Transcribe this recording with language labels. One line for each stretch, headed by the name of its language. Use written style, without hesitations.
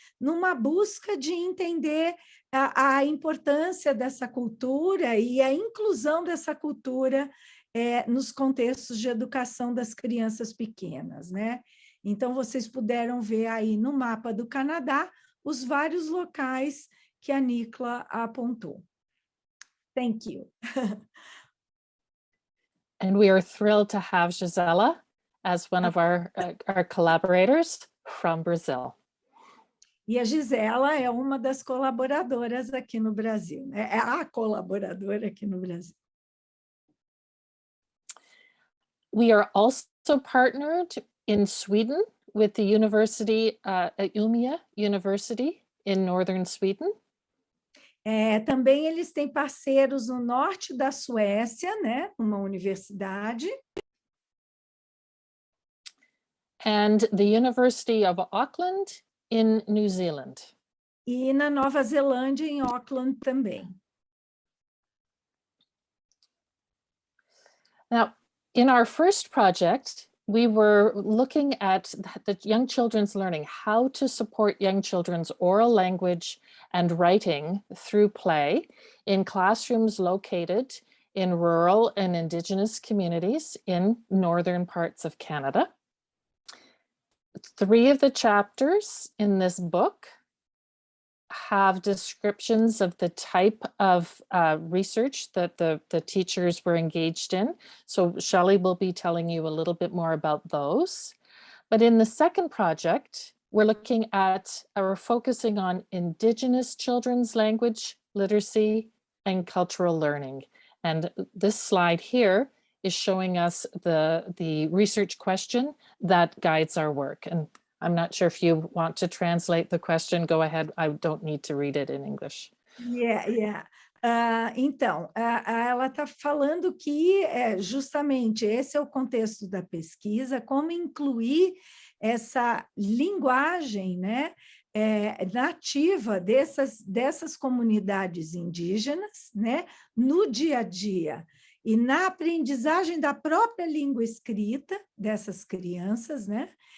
Portuguese: Numa busca de entender a importância dessa cultura e a inclusão dessa cultura nos contextos de educação das crianças pequenas, né? Então, vocês puderam ver aí no mapa do Canadá os vários locais que a Nicola apontou.
English: Thank you. And we are thrilled to have Gisela as one of our collaborators from Brazil.
Portuguese: E a Gisela é uma das colaboradoras aqui no Brasil, né? É a colaboradora aqui no Brasil.
English: We are also partnered in Sweden with the University, Umeå University in northern Sweden.
Portuguese: Também eles têm parceiros no norte da Suécia, né? Uma universidade.
English: and the University of Auckland in New Zealand.
Portuguese: E na Nova Zelândia, em Auckland também.
English: Now, in our first project, we were looking at the young children's learning, how to support young children's oral language and writing through play in classrooms located in rural and Indigenous communities in northern parts of Canada. 3 of the chapters in this book have descriptions of the type of research that the teachers were engaged in. So Shelley will be telling you a little bit more about those. But in the second project, we're looking at, we're focusing on Indigenous children's language, literacy, and cultural learning. And this slide here is showing us the research question that guides our work. And I'm not sure if you want to translate the question, go ahead. I don't need to read it in English. Yeah.
Portuguese: Então, ela está falando que justamente esse é o contexto da pesquisa, como incluir essa linguagem, né, nativa dessas comunidades indígenas, né, no dia a dia, e na aprendizagem da própria língua escrita dessas crianças, né?